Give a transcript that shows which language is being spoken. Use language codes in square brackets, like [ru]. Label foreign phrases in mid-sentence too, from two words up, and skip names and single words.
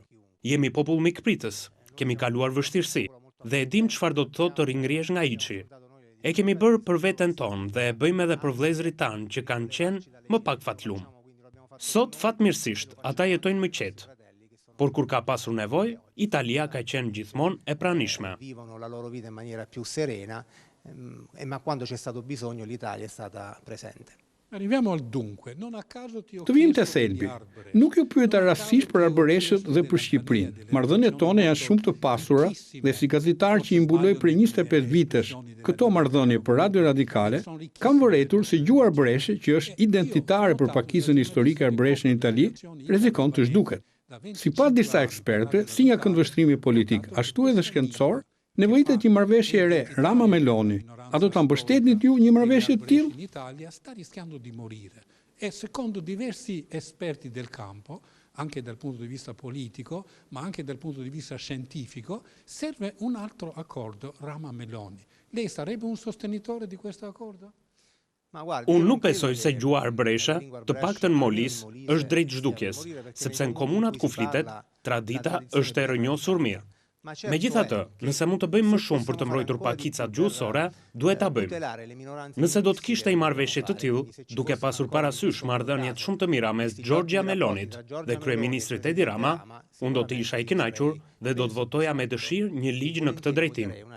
[sq] Jemi popull mikpritës, kemi kaluar vështirësi dhe e dim çfarë do të thotë të ringrihesh nga hiçi. E kemi bërë për veten tonë dhe e bëjmë edhe për vëllezërit tanë që kanë qenë më pak fatlum. Sot fatmirësisht ata jetojnë më qetë. Por kur ka pasur nevojë, Italia ka qenë gjithmonë e pranishme. [it] Vivono la loro vita in maniera più serena, ma quando c'è stato bisogno l'Italia è stata presente. [sq] Të vim te thelbi. Nuk ju pyeta rastësisht për arbëreshët dhe për Shqipërinë. Marrëdhëniet tona janë shumë të pasura dhe si gazetar që i mbuloj për 25 vitesh këto marrëdhënie për Radio Radikale, kam vëretur se gjuha arbëreshe, që është identitare për pakicën historike arbëreshe në Itali, rrezikon të zhduket. Sipas disa ekspertëve, si nga këndvështrimi politik, ashtu edhe shkencor, nevojitet një marrëveshje e re, Rama-Meloni. A do ta mbështetnit ju një marrëveshje të tillë? [it] L'Italia sta rischiando di morire e secondo diversi esperti del campo, anche dal punto di vista politico, ma anche dal punto di vista scientifico, serve un altro accordo Rama-Meloni. Lei sarebbe un sostenitore di questo accordo? [sq] Unë nuk besoj se gjuha arbëreshe, të paktën molis, është drejt zhdukjes, sepse në komunat ku flitet, tradita është e rënjosur mirë. Megjithatë, nëse mund të bëjmë më shumë për të mbrojtur pakicat gjuhësore, duhet ta bëjmë. Nëse do të kishte një marrëveshje të tillë, duke pasur parasysh marrëdhëniet shumë të mira mes Giorgia Melonit dhe kryeministrit Edi Rama, unë do të isha i kënaqur dhe do të votoja me dëshirë një ligj në këtë drejtim.